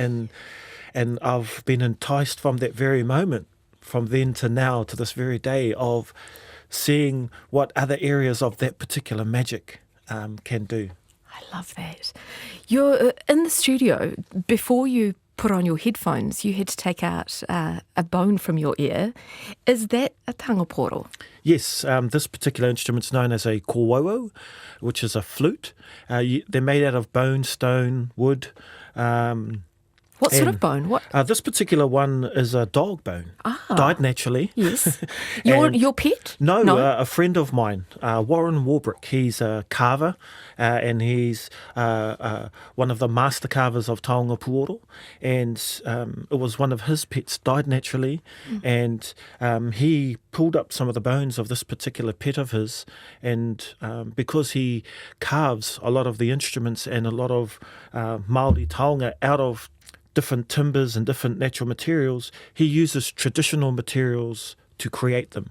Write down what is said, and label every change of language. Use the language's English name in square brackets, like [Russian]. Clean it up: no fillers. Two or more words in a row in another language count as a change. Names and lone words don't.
[English] And And I've been enticed from that very moment, from then to now, to this very day, of seeing what other areas of that particular magic can do. I love that. You're in the studio. Before you put on your headphones, you had to take out a bone from your ear. Is that a [Māori] taonga pūoro? [English] Yes, this particular instrument's known as a kōwauau, which is a flute. They're made out of bone, stone, wood. What sort of bone? What? This particular one is a dog bone. Died naturally. Yes. And- Your pet? No, a friend of mine, Warren Warbrick. He's a carver, and he's one of the master carvers of [Māori] taonga pūoro. [English] And it was one of his pets, died naturally, and he pulled up some of the bones of this particular pet of his, and because he carves a lot of the instruments and a lot of Māori taonga out of different timbers and different natural materials, he uses traditional materials to create them.